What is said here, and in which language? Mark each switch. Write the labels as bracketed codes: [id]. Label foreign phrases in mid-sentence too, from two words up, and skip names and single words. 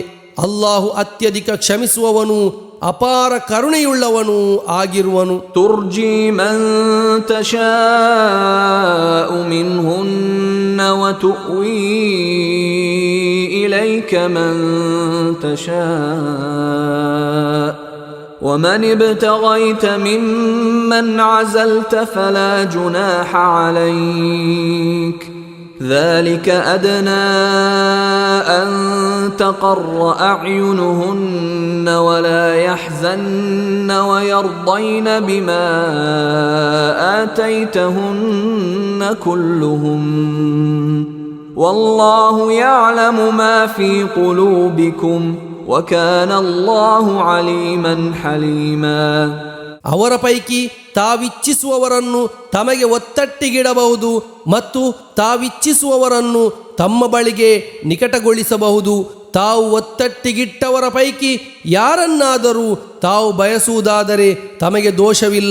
[kn] ಅಲ್ಲಾಹು ಅತ್ಯಧಿಕ ಕ್ಷಮಿಸುವವನು ಅಪಾರ ಕರುಣೆಯುಳ್ಳವನು ಆಗಿರುವನು. [ar] ترجي من تشاء منهن وتؤوي إليك من تشاء ومن ابتغيت ممن عزلت فلا جناح عليك ذلك أدنى أن تقر أعينهن ولا يحزن ويرضين بما آتيتهن كلهم والله يعلم ما في قلوبكم وكان الله عليما حليما. [kn] ಅವರ ಪೈಕಿ ತಾವಿಚ್ಛಿಸುವವರನ್ನು ತಮಗೆ ಒತ್ತಟ್ಟಿಗಿಡಬಹುದು ಮತ್ತು ತಾವಿಚ್ಛಿಸುವವರನ್ನು ತಮ್ಮ ಬಳಿಗೆ ನಿಕಟಗೊಳಿಸಬಹುದು. ತಾವು ಒತ್ತಟ್ಟಿಗಿಟ್ಟವರ ಪೈಕಿ ಯಾರನ್ನಾದರೂ ತಾವು ಬಯಸುವುದಾದರೆ ತಮಗೆ ದೋಷವಿಲ್ಲ.